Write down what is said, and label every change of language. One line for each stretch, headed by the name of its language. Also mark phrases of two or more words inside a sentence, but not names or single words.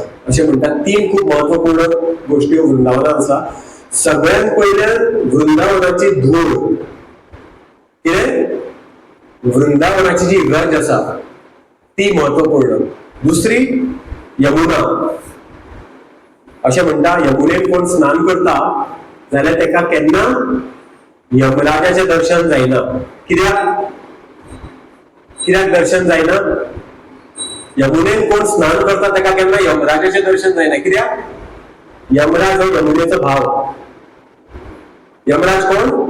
Konkani: असे म्हणतात 3 खूप महत्वपूर्ण गोष्टी वृंदावनात आसा. सगळ्यात पहिले वृंदावनाची धूळ. वृंदावनाची जी गंज असा ती महत्वपूर्ण. दुसरी यमुना. असे म्हणता यमुनेक कोण स्नान करता जाल्यार तेका केन्ना यमराजाचे दर्शन जायना. कित्याक दर्शन जायना? यमुनेन कोण स्नान करता तेका केन्ना यमराजाचे दर्शन जायना. कित्याक? यमराज हो यमुनेचो भाव. यमराज कोण?